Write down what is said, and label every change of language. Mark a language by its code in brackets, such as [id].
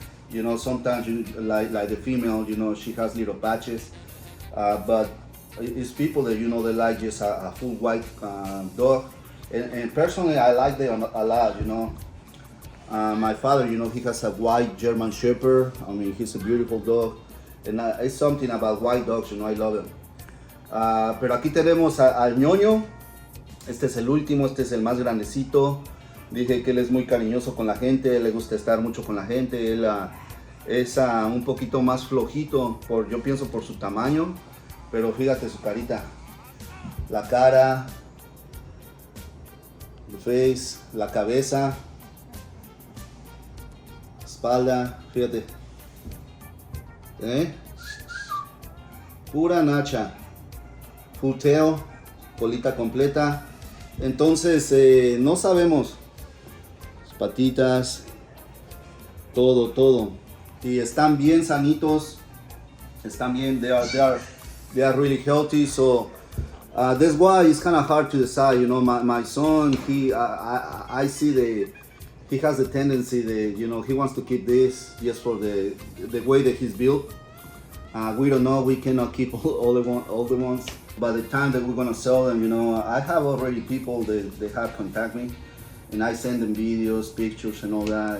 [en] You know, sometimes like the female, you know, she has little patches, but it's people that, you know, they like just a full white dog. And personally, I like them a lot, you know. My father, you know, he has a white German Shepherd. I mean, he's a beautiful dog. And it's something about white dogs, you know, I love them. [es] Pero aquí tenemos al Nyonyo. Este es el último, este es el más grandecito. Dije que él es muy cariñoso con la gente, le gusta estar mucho con la gente. Él es un poquito más flojito, yo pienso por su tamaño. Pero fíjate su carita. La cara, el face, la cabeza, espalda, fíjate. Pura nacha, full tail, colita completa. Entonces no sabemos, sus patitas, todo. Y están bien sanitos, están bien, they are really healthy. [en] So that's why it's kind of hard to decide. You know, my son, I see he has a tendency that, you know, he wants to keep this just for the way that he's built. We don't know, we cannot keep all the ones. By the time that we're gonna sell them, you know, I have already people that have contact me, and I send them videos, pictures, and all that.